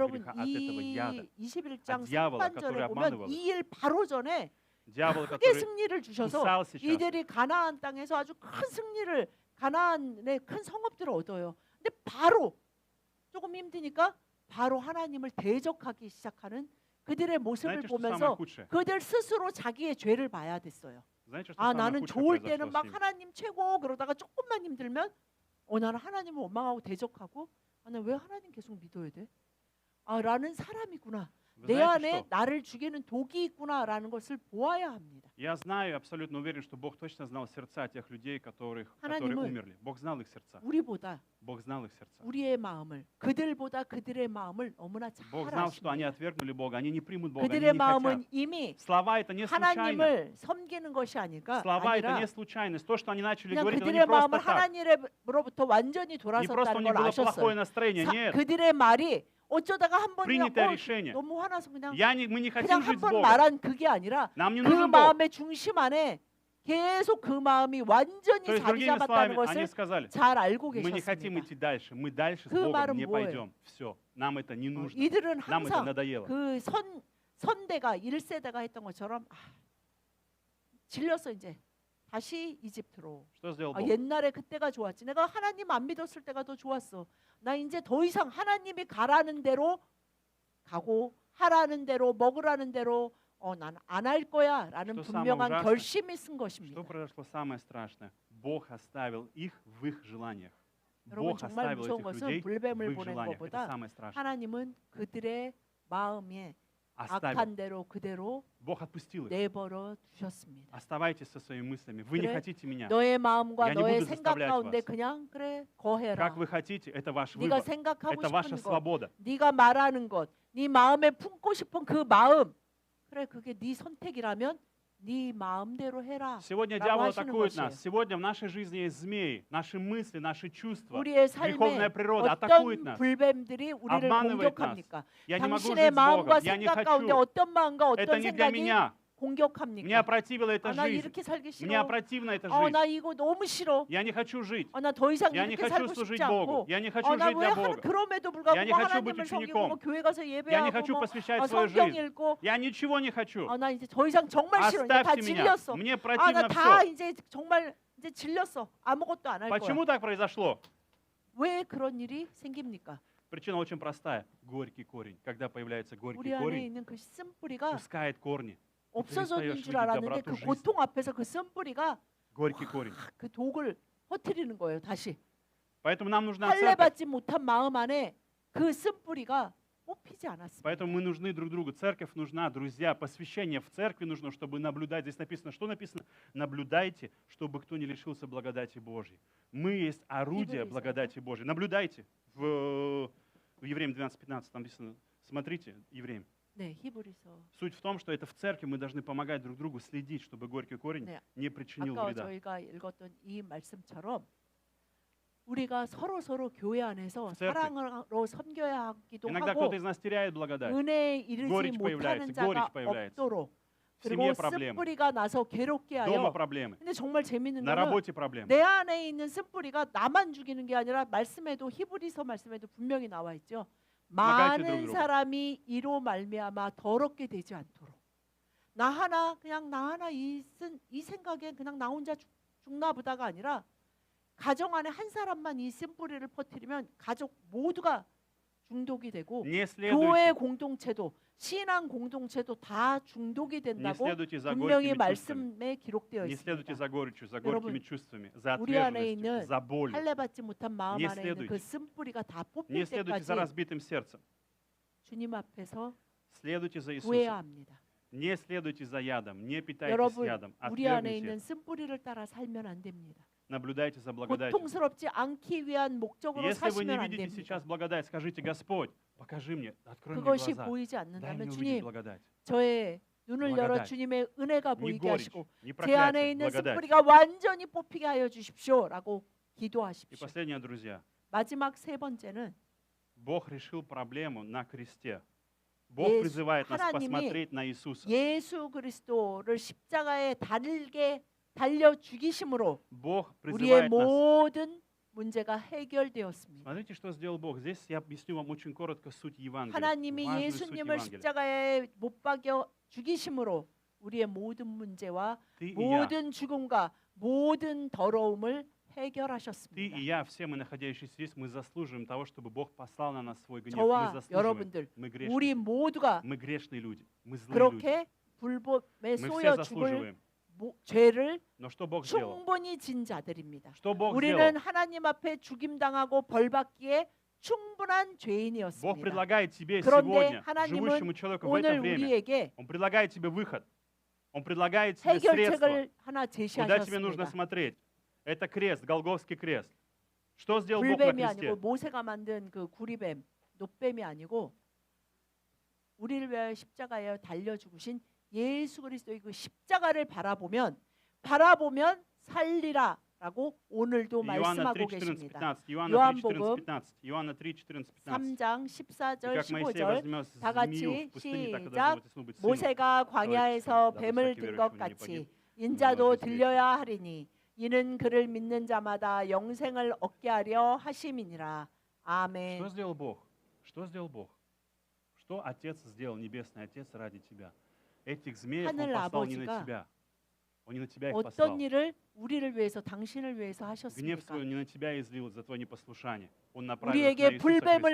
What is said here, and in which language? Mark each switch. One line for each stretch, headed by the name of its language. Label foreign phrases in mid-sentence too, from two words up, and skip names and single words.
Korean: 여러분,
Russian: греха, от этого яда.
Korean: 이 21장
Russian: дьявола, который
Korean: 3반절에 보면
Russian: обманывал.
Korean: 이 일 바로 전에
Russian: Дьявол,
Korean: 크게
Russian: который
Korean: 승리를 주셔서
Russian: кусал сейчас.
Korean: 이들이 가나안 땅에서 아주 큰 승리를 가나안의 큰 성읍들을 얻어요. 근데 바로 조금 힘드니까 바로 하나님을 대적하기 시작하는 그들의 모습을
Russian: Знаете, что самое
Korean: 보면서
Russian: худшее?
Korean: 그들 스스로 자기의 죄를 봐야 됐어요.
Russian: Знаете, что
Korean: 아,
Russian: самое
Korean: 나는
Russian: худшее
Korean: 좋을
Russian: произошло
Korean: 때는
Russian: с
Korean: 막
Russian: ними?
Korean: 하나님 최고 그러다가 조금만 힘들면 나는 하나님을 원망하고 대적하고 나는 왜 하나님 계속 믿어야 돼? 라는 사람이구나.
Russian: Вы
Korean: 내
Russian: знаете
Korean: 안에
Russian: что?
Korean: 나를 죽이는 독이 있구나라는 것을 보아야 합니다.
Russian: Я знаю, абсолютно уверен, что Бог точно знал сердца тех людей, которые
Korean: 하나님은
Russian: умерли. Бог знал их сердца.
Korean: 우리보다
Russian: Бог знал их сердца.
Korean: 우리의 마음을 그들보다 그들의 마음을 너무나 잘
Russian: Бог знал, что они
Korean: 아십니다.
Russian: отвергнули Бога, они не примут Бога, они
Korean: 그들의
Russian: не
Korean: 마음은
Russian: хотят.
Korean: 이미
Russian: Слова это не случайно.
Korean: 하나님을 섬기는 것이 아니까
Russian: Слова это
Korean: 아니라
Russian: не случайность. То, что они начали
Korean: 그냥
Russian: говорить, это не
Korean: 그들의
Russian: просто
Korean: 마음을
Russian: так.
Korean: 하나님으로부터 완전히
Russian: Не просто у
Korean: 돌아섰다는
Russian: них
Korean: 걸
Russian: было плохое
Korean: 아셨어요.
Russian: настроение. Нет.
Korean: 그들의 말이 어쩌다가 한 번이나
Russian: Принятое решение.
Korean: 너무 화나서 그냥
Russian: Мы не хотим
Korean: 그냥
Russian: жить
Korean: 한
Russian: с
Korean: 번
Russian: Богом.
Korean: 말한 그게 아니라
Russian: Нам не
Korean: 그
Russian: нужен Бог.
Korean: 마음의 중심 안에 계속 그 마음이 완전히
Russian: То есть,
Korean: 자리
Russian: другими
Korean: 잡았다는
Russian: словами, они
Korean: 것을
Russian: сказали,
Korean: 잘 알고
Russian: мы не хотим
Korean: 계셨습니다.
Russian: идти дальше. Мы дальше с
Korean: 그
Russian: Богом
Korean: 말은
Russian: не
Korean: 뭐예요?
Russian: пойдем. Все. Нам это не нужно.
Korean: 이들은
Russian: Нам это
Korean: 항상
Russian: надоело.
Korean: 그 선대가 1세대가 했던 것처럼 질렸어 이제 다시 이집트로.
Russian: Что сделал Бог?
Korean: 옛날에 그때가 좋았지. 내가 하나님 안 믿었을 때가 더 좋았어. 나 이제 더 이상 하나님이 가라는 대로 가고 하라는 대로 먹으라는 대로 난 안 할 거야라는
Russian: Что
Korean: 분명한
Russian: самое ужасное?
Korean: 결심이 쓴 것입니다.
Russian: Что произошло самое страшное? Бог оставил их в их желаниях.
Korean: 여러분
Russian: Бог
Korean: 정말
Russian: оставил
Korean: 무서운
Russian: этих
Korean: 것은
Russian: людей в
Korean: 불뱀을
Russian: их
Korean: 보낸
Russian: желаниях. Это
Korean: 것보다
Russian: самое страшное.
Korean: 하나님은 그들의 마음에
Russian: Оставил.
Korean: 악한 대로 그대로
Russian: Бог отпустил их.
Korean: 내버려 두셨습니다.
Russian: Оставайтесь со своими мыслями. Вы не
Korean: 그래,
Russian: хотите меня.
Korean: 너의 마음과
Russian: Я не
Korean: 너의
Russian: буду
Korean: 생각
Russian: заставлять
Korean: 가운데
Russian: вас.
Korean: 그냥 그래 거해라.
Russian: Как вы хотите, это ваш
Korean: 네가
Russian: выбор.
Korean: 생각하고
Russian: Это ваша
Korean: 싶은 것,
Russian: свобода.
Korean: 네가 말하는 것, 네 마음에 품고 싶은 그 마음, 그래 그게 네 선택이라면 네 마음대로 해라.
Russian: Сегодня
Korean: 라고
Russian: дьявол
Korean: 하시는
Russian: атакует
Korean: 것이에요.
Russian: нас. Сегодня в нашей жизни есть змеи, наши мысли, наши чувства.
Korean: 우리의 삶에
Russian: Греховная природа атакует
Korean: 어떤
Russian: нас.
Korean: 불뱀들이 우리를
Russian: обманывает
Korean: 공격합니까?
Russian: Я не могу жить
Korean: 당신의
Russian: с
Korean: 마음과
Russian: Богом. Я не
Korean: 생각 가운데
Russian: хочу.
Korean: 어떤 마음과
Russian: Это
Korean: 어떤
Russian: не для
Korean: 생각이
Russian: меня. Мне
Korean: 공격합니까?
Russian: опротивила эта
Korean: 나
Russian: жизнь.
Korean: 이렇게 살기
Russian: Мне
Korean: 싫어.
Russian: опротивна эта жизнь.
Korean: 나 이거 너무 싫어.
Russian: Я не хочу жить.
Korean: 나 더 이상
Russian: Я не
Korean: 이렇게
Russian: хочу
Korean: 살고
Russian: служить
Korean: 싶지
Russian: Богу.
Korean: 않고.
Russian: Я не хочу
Korean: 나
Russian: жить
Korean: 왜
Russian: для Бога.
Korean: 그럼에도 불구하고
Russian: Я не хочу быть
Korean: 하나님을 섬기고
Russian: учеником.
Korean: 교회 가서
Russian: Я не
Korean: 예배하고
Russian: хочу посвящать
Korean: 성경
Russian: свою жизнь.
Korean: 읽고
Russian: Я ничего не хочу.
Korean: 나 이제 더 이상 정말 싫어. 이제 다
Russian: Оставьте меня.
Korean: 질렸어.
Russian: Мне
Korean: 나
Russian: противно
Korean: 다
Russian: все.
Korean: 이제 정말 이제 질렸어. 아무것도 안 할 거야.
Russian: Почему так произошло?
Korean: 왜 그런 일이 생깁니까?
Russian: Причина очень простая. Горький корень. Когда появляется
Korean: 우리
Russian: горький
Korean: 안에
Russian: корень,
Korean: 있는 그 쓴뿌리가
Russian: пускает корни.
Korean: 없어졌는
Russian: перестаешь
Korean: 줄
Russian: видеть
Korean: 알았는데
Russian: доброту
Korean: 그
Russian: жизни.
Korean: 고통 앞에서 그 쓴뿌리가
Russian: Горький корень.
Korean: 그 독을 퍼뜨리는 거예요. 다시
Russian: Поэтому нам нужна
Korean: 할례
Russian: церковь.
Korean: 받지 못한 마음 안에 그 쓴뿌리가 뽑히지 않았습니다.
Russian: Поэтому мы нужны друг другу. Церковь нужна, друзья. Посвящение в церкви нужно, чтобы наблюдать. Здесь написано, что написано? Наблюдайте, чтобы кто не лишился благодати Божьей. Мы есть орудие Евреи, благодати Божьей. Наблюдайте. В Евреям 12:15 там написано. Смотрите, Евреям.
Korean: 네, 히브리서.
Russian: Суть в том, что это в церкви мы должны помогать друг другу следить, чтобы горький корень
Korean: 네,
Russian: не причинил
Korean: 아까
Russian: вреда.
Korean: 저희가 읽었던 이 말씀처럼 우리가 서로 교회 안에서
Russian: церкви.
Korean: 사랑으로 섬겨야 하기도
Russian: Иногда
Korean: 하고
Russian: кто-то из нас теряет благодать.
Korean: 은혜에 이르지
Russian: горечь
Korean: 못하는
Russian: появляется,
Korean: 자가
Russian: горечь появляется.
Korean: 없도록
Russian: В
Korean: 그리고
Russian: семье проблемы,
Korean: 쓴뿌리가 나서 괴롭게
Russian: дома
Korean: 하여
Russian: проблемы,
Korean: 근데 정말 재밌는
Russian: на
Korean: 거는
Russian: работе проблемы.
Korean: 내 안에 있는 쓴뿌리가 나만 죽이는 게 아니라 말씀에도 히브리서 말씀에도 분명히 나와 있죠. 나가이트 많은 들어오도록. 사람이 이로 말미암아 더럽게 되지 않도록 나 하나 이 생각에 그냥 나 혼자 죽나 보다가 아니라 가정 안에 한 사람만 이 쓴뿌리를 퍼뜨리면 가족 모두가 중독이 되고
Russian: Не
Korean: 교회
Russian: следуйте,
Korean: 공동체도 신앙 공동체도 다 중독이
Russian: не
Korean: 된다고
Russian: следуйте за
Korean: 분명히
Russian: горькими чувствами.
Korean: 말씀에 기록되어
Russian: Не следуйте
Korean: 있습니다.
Russian: за горечью, за
Korean: 여러분,
Russian: горькими чувствами, за
Korean: 우리 안에
Russian: отверженностью,
Korean: 있는
Russian: за болью.
Korean: 할례 받지 못한 마음
Russian: Не
Korean: 안에 있는 그
Russian: следуйте.
Korean: 쓴뿌리가 다
Russian: Не
Korean: 뽑힐
Russian: следуйте
Korean: 때까지
Russian: за разбитым сердцем.
Korean: 주님 앞에서
Russian: Следуйте за
Korean: 구해야
Russian: Иисусом.
Korean: 합니다.
Russian: Не следуйте за ядом, не питайтесь
Korean: 여러분,
Russian: ядом.
Korean: 우리 안에
Russian: Отвергните
Korean: 있는
Russian: это.
Korean: 쓴뿌리를 따라 살면 안 됩니다.
Russian: Наблюдайте за благодатью.
Korean: 고통스럽지 않기 위한 목적으로
Russian: Если вы не
Korean: 사시면 안
Russian: видите
Korean: 됩니다.
Russian: сейчас благодать, скажите: Господь, покажи мне, открой мне
Korean: 그것이
Russian: глаза.
Korean: 보이지
Russian: Дай
Korean: 않는다면
Russian: мне увидеть
Korean: 주님,
Russian: благодать.
Korean: 저의 눈을 열어
Russian: благодать.
Korean: 주님의 은혜가
Russian: Не
Korean: 보이게
Russian: горечь,
Korean: 하시고
Russian: не
Korean: 제 안에
Russian: проклятие,
Korean: 있는
Russian: благодать.
Korean: 쓴뿌리가 완전히 뽑히게 하여 주십시오라고
Russian: И
Korean: 기도하십시오.
Russian: последнее, друзья.
Korean: 마지막 세 번째는
Russian: Бог решил проблему на кресте. Бог
Korean: 예수,
Russian: призывает нас
Korean: 하나님이
Russian: посмотреть на Иисуса.
Korean: 예수 그리스도를 십자가에 달려 죽이심으로
Russian: Бог
Korean: 우리의
Russian: призывает нас.
Korean: 모든 문제가 해결되었습니다.
Russian: Смотрите, что сделал Бог. Здесь я объясню вам очень коротко суть Евангелия.
Korean: 하나님이
Russian: Важную суть
Korean: 예수님을
Russian: Евангелия.
Korean: 십자가에 못 박여 죽이심으로 우리의 모든 문제와
Russian: Ты и я,
Korean: 모든 죽음과 모든 더러움을
Russian: ты
Korean: 해결하셨습니다.
Russian: и я, все мы, находящиеся здесь, мы заслуживаем того, чтобы Бог послал на нас свой гнев. Мы
Korean: 저와
Russian: заслуживаем.
Korean: 여러분들,
Russian: Мы
Korean: 우리
Russian: грешные.
Korean: 모두가
Russian: Мы грешные люди. Мы злые люди.
Korean: 그렇게 불법에
Russian: Мы все
Korean: 쏘여 죽을
Russian: заслуживаем.
Korean: 죄를
Russian: Но что Бог сделал?
Korean: 충분히 진 자들입니다.
Russian: Что Бог
Korean: 우리는
Russian: сделал?
Korean: 하나님 앞에 죽임당하고 벌받기에 충분한
Russian: Бог
Korean: 죄인이었습니다.
Russian: предлагает тебе
Korean: 그런데
Russian: сегодня,
Korean: 하나님은
Russian: живущему человеку в это
Korean: 오늘
Russian: время,
Korean: 우리에게
Russian: Он предлагает тебе выход. Он предлагает тебе средства.
Korean: 해결책을 하나
Russian: Куда тебе нужно
Korean: 제시하셨습니다.
Russian: смотреть? Это крест, Голгофский крест. Что сделал Бог на
Korean: 불뱀이
Russian: кресте?
Korean: 아니고 모세가 만든 그 구리뱀, 노뱀이 아니고 우리를 위하여 십자가에 달려 죽으신 예수 그리스도의 그 십자가를 바라보면 살리라라고 오늘도
Russian: Иоанна
Korean: 말씀하고
Russian: 3, 14,
Korean: 계십니다.
Russian: 15. Иоанна 3,
Korean: 요한복음
Russian: 14, 15. Иоанна 3, 14, 15.
Korean: 3장
Russian: И
Korean: 14절
Russian: как Моисей
Korean: 15절
Russian: возьмет
Korean: 다
Russian: змею
Korean: 같이
Russian: в пустыне, так и
Korean: 시작.
Russian: должно быть и быть сыну.
Korean: 모세가 광야에서 다윗 뱀을
Russian: всякий
Korean: 든 것
Russian: верующий в него не
Korean: 같이
Russian: погиб.
Korean: 인자도
Russian: жизнь
Korean: 들려야 하리니 이는 그를 믿는 자마다 영생을 얻게 하려 하심이니라. 아멘.
Russian: Что сделал Бог? Что сделал Бог? Что Отец сделал, Небесный Отец, ради тебя? Этих змеев Он
Korean: 하늘
Russian: послал не на
Korean: 아버지가
Russian: тебя. Он не на тебя их послал.
Korean: 어떤 일을 우리를 위해서 당신을 위해서
Russian: Гнев
Korean: 하셨습니까?
Russian: свой не на тебя излил за твое непослушание. Он направил их на
Korean: 우리에게
Russian: Иисуса
Korean: 불뱀을